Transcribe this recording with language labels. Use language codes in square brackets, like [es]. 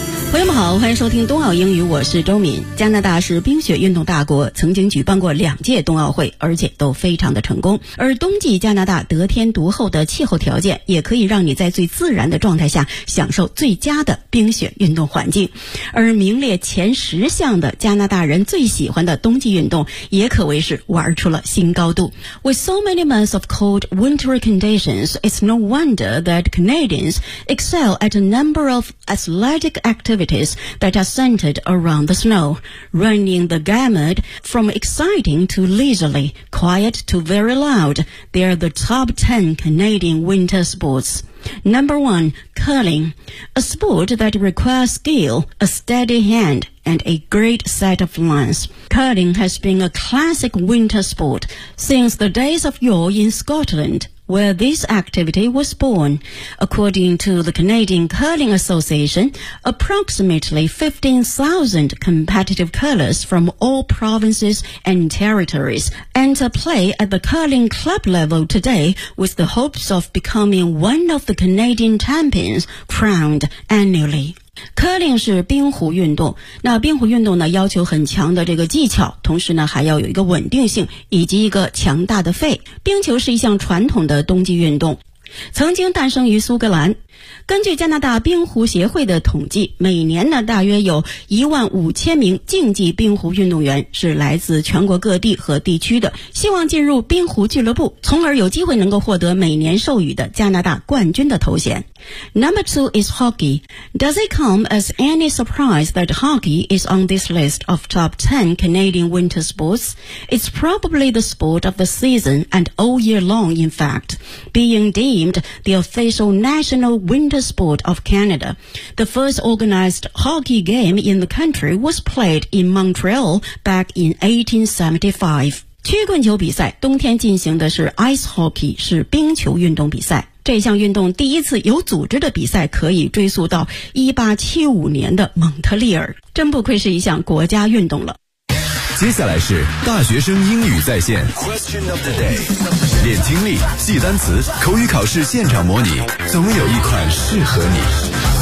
[zh] 朋友们好，欢迎收听冬奥英语，我是周敏。加拿大是冰雪运动大国，曾经举办过两届冬奥会，而且都非常的成功。而冬季加拿大得天独厚的气候条件，也可以让你在最自然的状态下享受最佳的冰雪运动环境。而名列前十项的加拿大人最喜欢的冬季运动，也可谓是玩出了新高度。 [en] With so many months of cold winter conditions, it's no wonder that Canadians excel at a number of athletic activities that are centered around the snow, running the gamut from exciting to leisurely, quiet to very loud. They are the top 10 Canadian winter sports. Number 1, curling, a sport that requires skill, a steady hand, and a great set of lungs. Curling has been a classic winter sport since the days of yore in Scotland. Where this activity was born. According to the Canadian Curling Association, approximately 15,000 competitive curlers from all provinces and territories enter play at the curling club level today with the hopes of becoming one of the Canadian champions crowned annually. [zh] Curling 是冰壶运动，那冰壶运动呢要求很强的这个技巧，同时呢还要有一个稳定性以及一个强大的肺。冰球是一项传统的冬季运动，曾经诞生于苏格兰。根据加拿大冰壶协会的统计，每年呢大约有15,000名竞技冰壶运动员是来自全国各地和地区的，希望进入冰壶俱乐部，从而有机会能够获得每年授予的加拿大冠军的头衔。 [en] Number 2 is hockey. Does it come as any surprise that hockey is on this list of top 10 Canadian winter sports? It's probably the sport of the season and all year long, in fact, being deemed the official national winter sport of Canada. The first organized hockey game in the country was played in Montreal back in 1875. [zh] 曲棍球比赛，冬天进行的是 ice hockey, 是冰球运动比赛。这项运动第一次有组织的比赛可以追溯到1875年的蒙特利尔，真不愧是一项国家运动了。接下来是大学生英语在线 [en] Question of the day， [zh] 练听力，记单词，口语考试现场模拟，总有一款适合你。